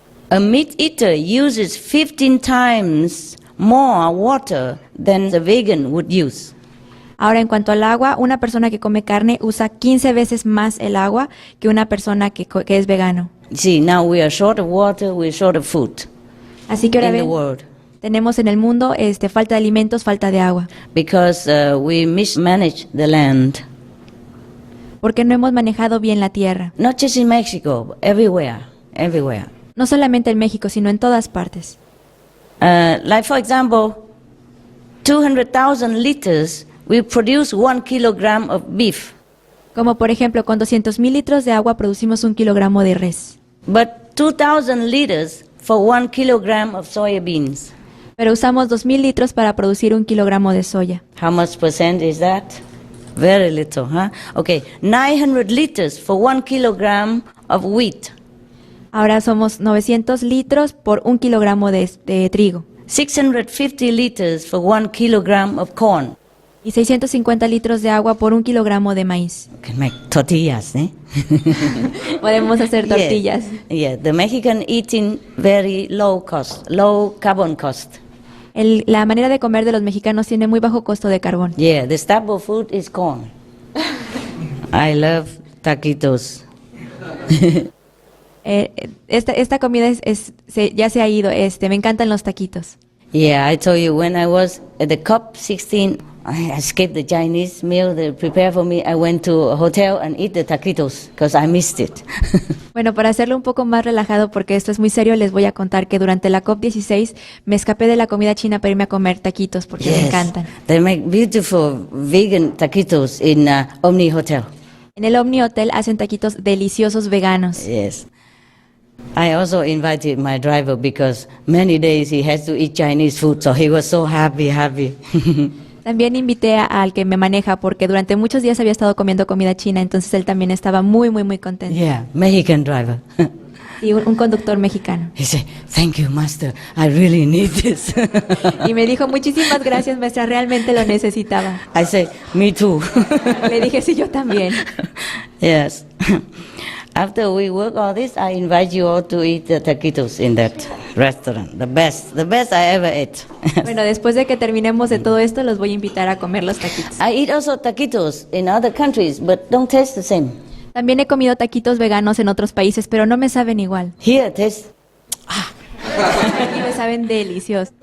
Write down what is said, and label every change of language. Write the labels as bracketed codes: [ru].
[en] A meat eater uses 15 times more water than the vegan would use. [es] Ahora, en cuanto al agua, una persona que come carne usa 15 veces más el agua que una persona que es vegano. [en] See, now we are short of water, we are short of food. [es] Así que ahora [en] in the [es] ven, [en] world. [es] Tenemos en el mundo falta de alimentos, falta de agua. [en] Because we mismanage the land. [es] porque no hemos manejado bien la tierra. [en] Not just in Mexico, everywhere, everywhere. [es] No solamente en México, sino en todas partes. [en] Like for example, 200,000 liters, we produce 1 kilogram of beef. [es] Como por ejemplo, con 200,000 litros de agua producimos 1 kilogramo de res. [en] But 2,000 liters for 1 kilogram of soybeans. [es] Pero usamos 2,000 litros para producir 1 kilogramo de soya. [en] How much percent is that? Very little, huh? Okay, 900 liters for 1 kilogram of wheat. [es] Ahora somos 900 litros por 1 kilogramo de trigo. [en] 650 liters for 1 kilogram of corn. [es] Y 650 litros de agua por 1 kilogramo de maíz. [en] Can make tortillas, eh? [es] Podemos hacer tortillas. [en] Yeah, the Mexican eating very low cost, low carbon cost. [es] La manera de comer de los mexicanos tiene muy bajo costo de carbón. [en] Yeah, the staple food is corn. I love taquitos. [es] Esta comida ya se ha ido. Me encantan los taquitos. [en] Yeah, I told you when I was at the COP16, I escaped the Chinese meal they prepared for me. I went to a hotel and eat the taquitos because I missed it. [es] Bueno, para hacerlo un poco más relajado, porque esto es muy serio, les voy a contar que durante la COP16 me escapé de la comida china para irme a comer taquitos porque me encantan. [en] They make beautiful vegan taquitos in Omni Hotel. [es] En el Omni Hotel hacen taquitos deliciosos veganos. [en] Yes. I also invited my driver because many days he has to eat Chinese food, so he was so happy. [es] También invité al que me maneja porque durante muchos días había estado comiendo comida china, entonces él también estaba muy contento. [en] Yeah, Mexican driver. [es] Y un conductor mexicano. [en] He said, "Thank you, master. I really need this." [es] Y me dijo, muchísimas gracias, maestra, realmente lo necesitaba. [en] I said, "Me too." [es] Le dije, sí, yo también. [en] Yes. After we work all this, I invite you all to eat the taquitos in that restaurant. The best I ever ate. [es] Bueno, después de que terminemos de todo esto, los voy a invitar a comer los taquitos. [en] I eat also taquitos in other countries, but don't taste the same. [es] También he comido taquitos veganos en otros países, pero no me saben igual. [en] Here it tastes. [es] Aquí me saben deliciosos.